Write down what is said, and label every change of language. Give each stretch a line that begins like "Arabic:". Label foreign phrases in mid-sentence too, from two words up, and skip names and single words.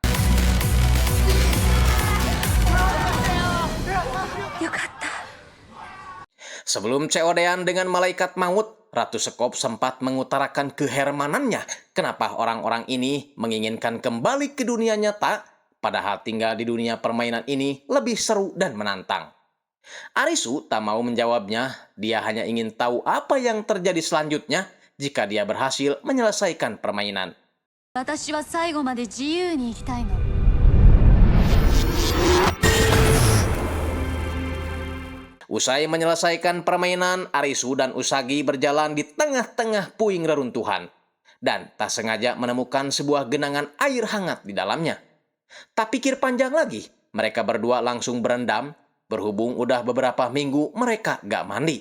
Indonesian: Sebelum COD-an dengan malaikat maut, Ratu Sekop sempat mengutarakan kehermanannya kenapa orang-orang ini menginginkan kembali ke dunia nyata, padahal tinggal di dunia permainan ini lebih seru dan menantang. Arisu tak mau menjawabnya, dia hanya ingin tahu apa yang terjadi selanjutnya jika dia berhasil menyelesaikan permainan.
Japanese: 私は最後まで自由に生きたいの。
Indonesian: Usai menyelesaikan permainan, Arisu dan Usagi berjalan di tengah-tengah puing reruntuhan dan tak sengaja menemukan sebuah genangan air hangat di dalamnya. Tak pikir panjang lagi, mereka berdua langsung berendam, berhubung udah beberapa minggu mereka gak mandi.